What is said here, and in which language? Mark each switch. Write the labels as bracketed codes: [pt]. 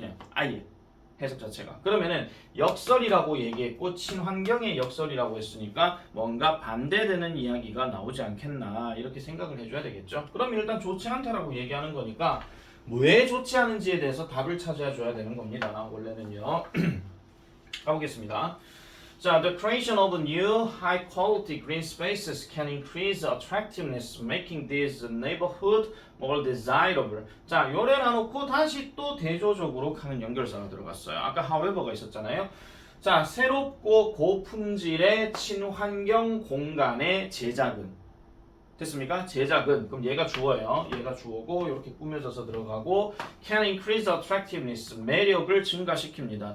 [ko] 그냥 아예 해석 자체가. 그러면은 역설이라고 얘기했고 친환경의 역설이라고 했으니까 뭔가 반대되는 이야기가 나오지 않겠나 이렇게 생각을 해줘야 되겠죠. 그럼 일단 좋지 않다라고 얘기하는 거니까 왜 좋지 않은지에 대해서 답을 찾아야 줘야 되는 겁니다. 원래는요. 가보겠습니다. [en] 자, the creation of new high-quality green spaces can increase attractiveness, making these neighborhood more desirable. [ko] 자, 요래나 놓고 다시 또 대조적으로 하는 연결사가 들어갔어요. 아까 however가 있었잖아요. 자, 새롭고 고품질의 친환경 공간의 제작은 됐습니까? 제작은 그럼 얘가 주어예요. 얘가 주어고 이렇게 꾸며져서 들어가고 [en] can increase attractiveness [ko] 매력을 증가시킵니다.